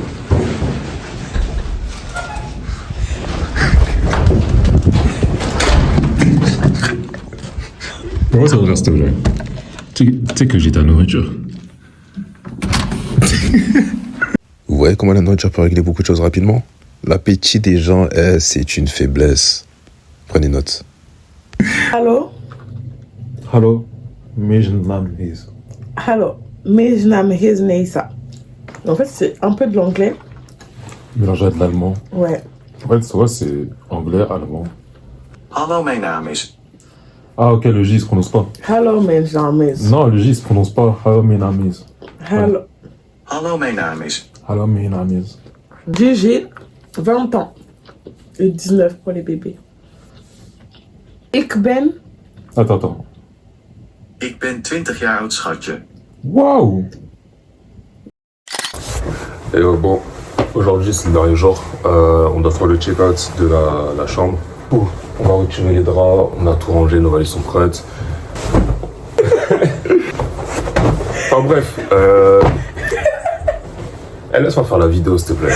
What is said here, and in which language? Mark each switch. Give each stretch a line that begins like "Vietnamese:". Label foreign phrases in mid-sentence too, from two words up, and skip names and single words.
French: Pourquoi ça reste là? Tu sais que j'ai ta nourriture. Vous voyez comment la nourriture peut régler beaucoup de choses rapidement? L'appétit des gens, c'est une faiblesse. Prenez note. Allô?
Dutch: Hallo, mijn naam is. Hallo, mijn naam is Neisa.
French: En fait, c'est un peu de l'anglais. Mélangé à de l'allemand. Ouais. En fait, soit c'est anglais, allemand.
Dutch: Hallo, mijn naam is.
French: Ah, ok, le J, il se prononce pas.
Dutch: Hallo, mijn naam is.
French: Non, le J, il se prononce pas.
Dutch: Hallo, mijn naam is. Hallo. Hallo, mijn naam is. Hallo, mijn naam is.
French: Gigi, 20 ans. Le 19 pour les bébés.
Dutch: Ik ben...
French: Attends.
Dutch: Ik ben 20 jaar oud, schatje.
French: Waouh. Et bon, aujourd'hui c'est le dernier jour. On doit faire le check-out de la chambre. On va retirer les draps, on a tout rangé, nos valises sont prêtes. Enfin bref, laisse-moi faire la vidéo s'il te plaît.